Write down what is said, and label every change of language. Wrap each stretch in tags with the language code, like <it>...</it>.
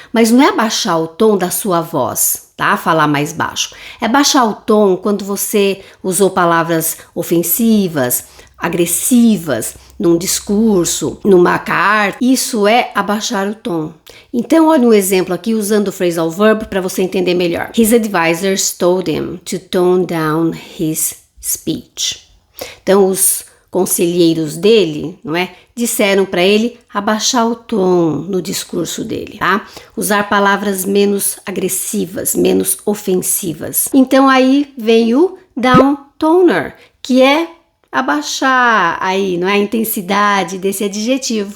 <pt>Mas não é abaixar o tom da sua voz, tá? Falar mais baixo. É baixar o tom quando você usou palavras ofensivas, agressivas, num discurso, numa carta. Isso é abaixar o tom. Então, olha um exemplo aqui usando o phrasal verb para você entender melhor.</pt> <en>His advisors told him to tone down his speech.</en> <pt>Então, os conselheiros dele, não é, disseram para ele abaixar o tom no discurso dele, tá? Usar palavras menos agressivas, menos ofensivas. Então, aí vem o downtoner, que é abaixar aí, não é, a intensidade desse adjetivo.</pt>